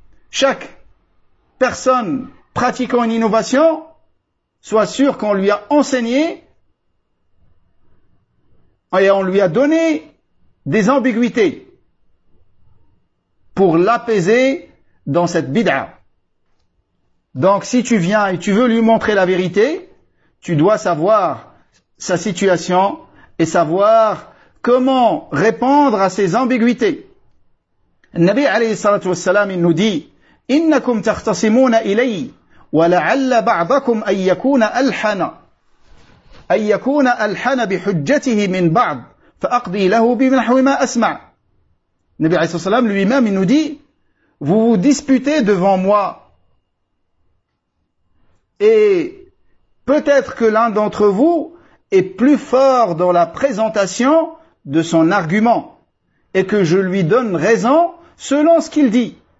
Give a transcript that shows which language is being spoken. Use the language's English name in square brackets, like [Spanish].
[French] Chaque personne pratiquant une innovation, soit sûr qu'on lui a enseigné et on lui a donné des ambiguïtés pour l'apaiser dans cette bid'a. Donc si tu viens et tu veux lui montrer la vérité, tu dois savoir sa situation et savoir comment répondre à ses ambiguïtés. [Arabic] Le Nabi alayhi salatu wassalam, [French] il nous dit, [Arabic] innakum tahtasimuna ilayhi وَلَعَلَّ بَعْضَكُمْ أَنْ يَكُونَ أَلْحَنَ أَنْ يَكُونَ أَلْحَنَ بِحُجَّتِهِ مِنْ بَعْضٍ فَأَقْضِي لَهُ بِنَحْوِ مَا أَسْمَعَ. [French] Nabi alayhi salam lui-même, il nous dit, vous vous disputez devant moi et peut-être que l'un d'entre vous est plus fort dans la présentation de son argument et que je lui donne raison selon ce qu'il dit.